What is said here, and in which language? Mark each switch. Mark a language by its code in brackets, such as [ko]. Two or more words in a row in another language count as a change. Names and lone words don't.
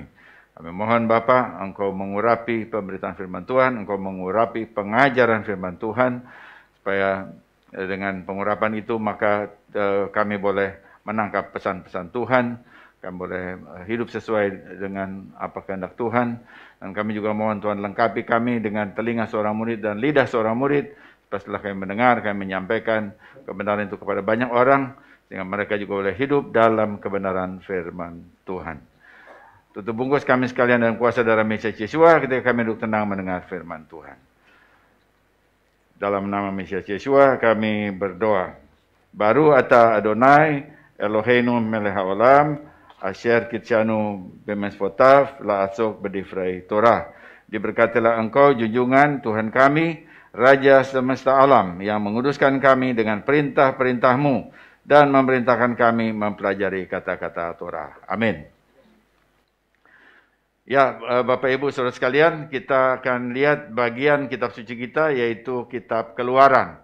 [id] Kami mohon Bapa, Engkau mengurapi pemberitaan firman Tuhan, Engkau mengurapi pengajaran firman Tuhan, supaya dengan pengurapan itu maka kami boleh menangkap pesan-pesan Tuhan, kami boleh hidup sesuai dengan apa kehendak Tuhan, dan kami juga mohon Tuhan lengkapi kami dengan telinga seorang murid dan lidah seorang murid, supaya setelah kami mendengar, kami menyampaikan kebenaran itu kepada banyak orang, sehingga mereka juga boleh hidup dalam kebenaran firman Tuhan. Tutup bungkus kami sekalian dalam kuasa darah Mesias Yeshua ketika kami duduk tenang mendengar firman Tuhan. Dalam nama Mesias Yeshua kami berdoa. [he] ברוך אתה אדני אלהינו מלך העולם אשר קדשנו במצותיו לעסוק בדברי תורה. [id] Diberkatilah Engkau junjungan Tuhan kami, Raja semesta alam, yang menguduskan kami dengan perintah-perintah-Mu dan memerintahkan kami mempelajari kata-kata Torah. Amin. Ya, Bapak Ibu Saudara sekalian, kita akan lihat bagian kitab suci kita, yaitu kitab Keluaran.